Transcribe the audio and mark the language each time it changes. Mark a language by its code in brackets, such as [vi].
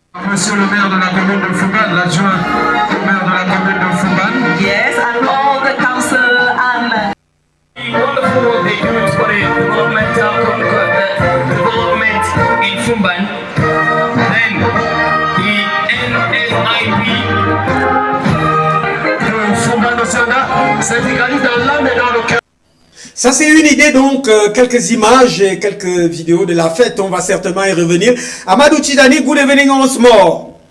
[fr] Monsieur le maire de la commune de Fouban, l'adjoint au maire de la commune de Fouban. [en] Yes, and all the council and wonderful work they do for the development in Fumban. Then the NSIP [fr] De Fouban au Sénat, syndicaliste dans l'âme et dans le cœur. Ça, c'est une idée, donc, quelques images et quelques vidéos de la fête. On va certainement y revenir. Amadou Tidani, [en] good evening once more.